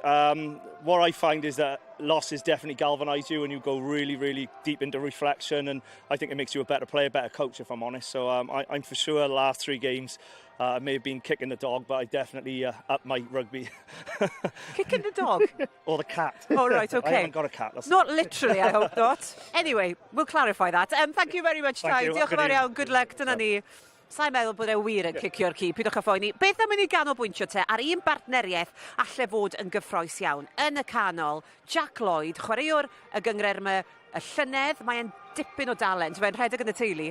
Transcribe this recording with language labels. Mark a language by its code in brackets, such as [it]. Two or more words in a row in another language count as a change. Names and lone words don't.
[en] What I find is that losses definitely galvanise you and you go really, really deep into reflection, and I think it makes you a better player, better coach, if I'm honest. So I'm for sure the last 3 games I may have been kicking the dog, but I definitely upped my rugby. Kicking the dog? Or the cat. Oh, right, OK. I haven't got a cat. Not literally, I hope not. Anyway, we'll clarify that. Thank you very much, [cy] Tai. Diolch yn fawr iawn. [en] Good luck. [cy] Dyna ni. Sa'n meddwl bod e wir yn cicio'r ci. Pidwch â phoeni. Beth am i ni ganolbwyntio te ar un bartneriaeth alle fod yn gyffroes iawn. Yn y canol, Jack Lloyd, chwaraewr y gyngreirma y llynedd. Mae'n dipyn o dalent. Mae'n rhedeg yn y teulu.